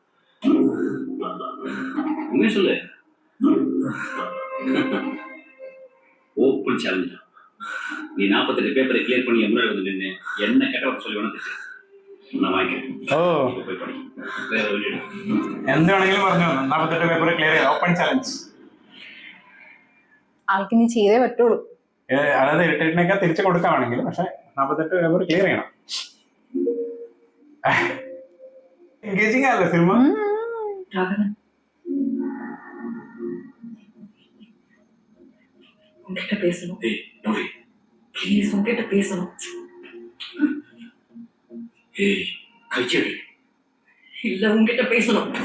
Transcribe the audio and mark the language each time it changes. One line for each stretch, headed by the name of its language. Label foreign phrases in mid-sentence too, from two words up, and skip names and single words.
Tamil: உண்மையை சொல்லு.
English: open challenge.
Tamil: நீ 48
English: paper clear
Tamil: பண்ணி முன்னாடி வந்து நின்று என்ன கெட்ட வார்த்தை சொல்லி வேணும் திட்டு. நான் வாங்கிக்கிறேன். ഓ இப்போ போய் படி. வேற வழி இல்லை.
Malayalam: എന്ത് വേണമെങ്കിലും പറഞ്ഞു. 48
English: paper clear
Malayalam: ചെയ്ത്
English: open challenge.
Malayalam: ആൾക്ക് ഇനി ചെയ്തേ പറ്റുള്ളൂ. അതായത് 8 തിരിച്ചു കൊടുക്കാണെങ്കിൽ, പക്ഷെ 48
English: paper clear
Malayalam: ചെയ്യണം. എൻഗേജിങ് ആണല്ലേ സിനിമ?
Tamil: ராகவன், உங்ககிட்ட பேசணும். ஏய் நோரி, ப்ளீஸ் உங்ககிட்ட பேசணும். ஏய் கைச்செடு. இல்ல உங்ககிட்ட பேசணும்.